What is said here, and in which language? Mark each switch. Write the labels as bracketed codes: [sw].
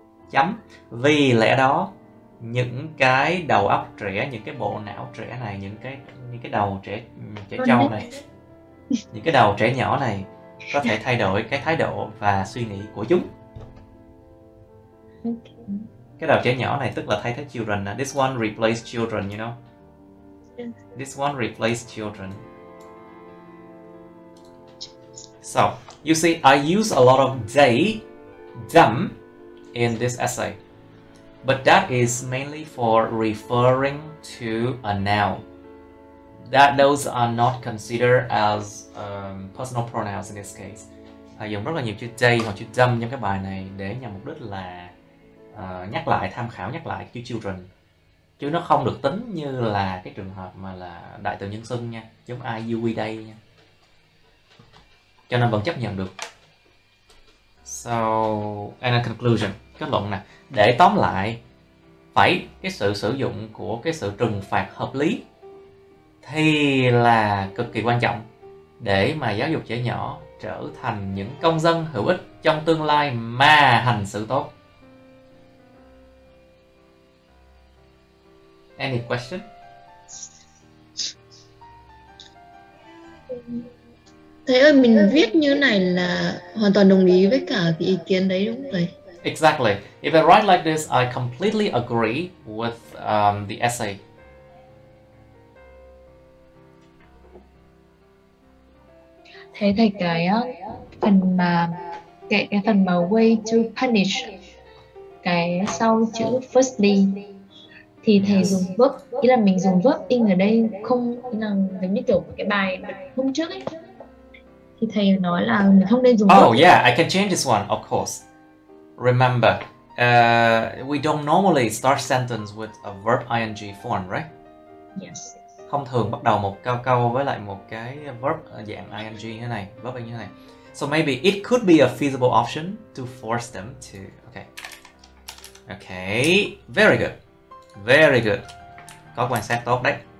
[vi] Chấm, vì lẽ đó những cái đầu óc trẻ, những cái bộ não trẻ này, những cái đầu trẻ trâu này, những cái đầu trẻ nhỏ này có thể thay đổi cái thái độ và suy nghĩ của chúng. Cái đầu trẻ nhỏ này tức là thay thế children. [en] This one replace children, you know. This one replace children. So, you see, I use a lot of they, them in this essay. But that is mainly for referring to a noun. Those are not considered as personal pronouns in this case. [vi] Dùng rất là nhiều chữ they hoặc chữ them trong cái bài này để nhằm mục đích là nhắc lại, tham khảo nhắc lại chữ children. Chứ nó không được tính như là cái trường hợp mà là đại từ nhân xưng nha, giống I, you, we, they nha. Cho nên vẫn chấp nhận được. [en] So, and a conclusion, [vi] kết luận nè. Để tóm lại, phải cái sự sử dụng của cái sự trừng phạt hợp lý thì là cực kỳ quan trọng để mà giáo dục trẻ nhỏ trở thành những công dân hữu ích trong tương lai mà hành xử tốt. [en] Any question? [vi] Thầy ơi, mình viết như này là hoàn toàn đồng ý với cả cái ý kiến đấy đúng không thầy? [en] Exactly. If I write like this, I completely agree with the essay. [vi] Thế thầy cái phần mà cái phần mà [en] way to punish [vi] cái sau chữ firstly thì thầy dùng verb, ý là mình dùng verb in ở đây không, ý là giống như kiểu cái bài hôm trước ấy thì thầy nói là mình không nên dùng verb. [en] Oh yeah, I can change this one, of course. Remember, we don't normally start sentence with a verb ing form, right? Yes. [vi] Không thường bắt đầu một câu với lại một cái verb dạng ing như thế này, verb như thế này. [en] So maybe it could be a feasible option to force them to. Okay, very good, very good. [vi] Có quan sát tốt đấy.